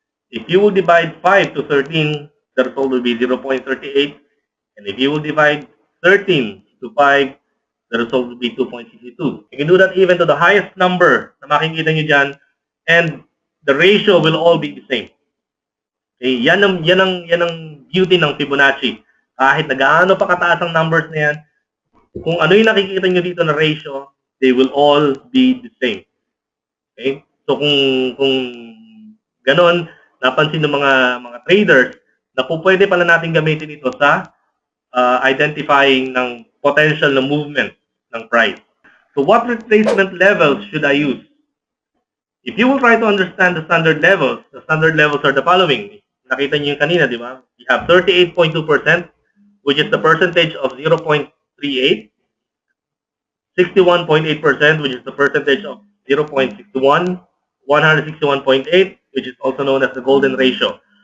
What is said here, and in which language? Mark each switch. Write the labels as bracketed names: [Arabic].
[English] If you will divide 5 to 13, the result will be 0.38. And if you will divide 13 to 5, the result will be 2.62. You can do that even to the highest number [Filipino] na makikita nyo dyan, [English] and the ratio will all be the same. [Filipino] Okay, yan ang beauty ng Fibonacci. Kahit na gaano pa kataas ang numbers na yan, kung ano yung nakikita nyo dito na ratio, [English] they will all be the same. [Filipino] Okay? So kung ganon, napansin ng mga traders na po pwede pala natin gamitin ito sa identifying ng potential na movement ng price. [English] So what retracement levels should I use? If you will try to understand the standard levels are the following. [Filipino] Nakita niyo yung kanina, di ba? [English] You have 38.2%, which is the percentage of 0.38, 61.8%, which is the percentage of 0.61, 161.8, which is also known as the golden ratio.